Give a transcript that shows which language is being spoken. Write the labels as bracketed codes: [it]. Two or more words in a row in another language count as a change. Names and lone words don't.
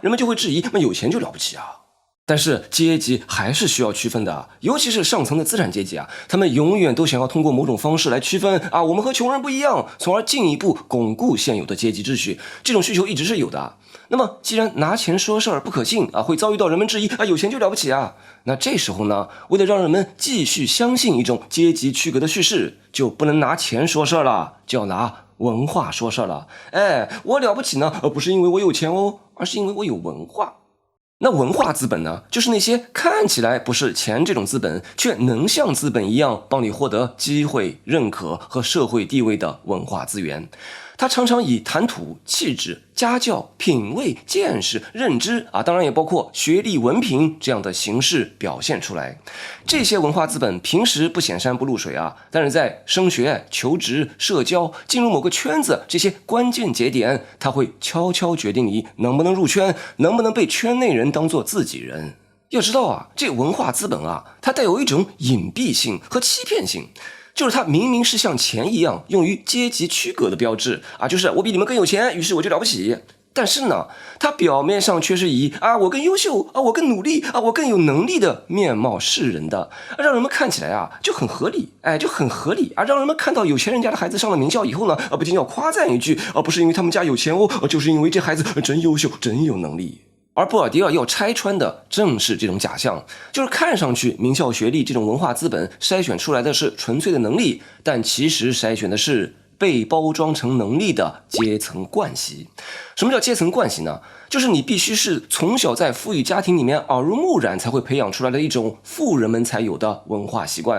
[zh] 人們就會質疑，那有錢就了不起但是階級還是需要區分的，尤其是上層的資產階級他們永遠都想要通過某種方式來區分我們和窮人不一樣，從而進一步鞏固現有的階級秩序。這種需求一直是有的。那麼既然拿錢說事兒不可信會遭遇到人們質疑有錢就了不起那這時候呢，為了讓人們繼續相信一種階級區隔的敘事，就不能拿錢說事兒了，就要拿文化說事兒了。我了不起呢，不是因為我有錢而是因為我有文化。那文化資本呢，就是那些看起来不是錢這種資本，卻能像資本一樣幫你獲得機會、認可和社會地位的文化資源。它常常以談吐、氣質、家教、品味、見識、認知當然也包括學歷、文憑這樣的形式表現出來。這些文化資本平時不顯山不露水但是在升學、求職、社交、進入某個圈子這些關鍵節點，它會悄悄決定你能不能入圈，能不能被圈內人當作自己人。要知道這文化資本它带有一種隱蔽性和欺騙性。就是它明明是像錢一樣用於階級區隔的標誌就是我比你們更有錢，於是我就了不起。但是呢，它表面上卻是以我更優秀我更努力我更有能力的面貌示人的，讓人們看起來就很合理，就很合理讓人們看到有錢人家的孩子上了名校以後呢，不禁要誇讚一句不是因為他們家有錢就是因為這孩子真優秀，真有能力。而波爾迪厄要拆穿的正是這種假象，就是看上去名校学歷這種文化資本篩選出來的是純粹的能力，但其實篩選的是被包裝成能力的階層慣習。什麼叫階層慣習呢？就是你必須是從小在富裕家庭裡面耳濡目染才會培養出來的一種富人們才有的文化習慣。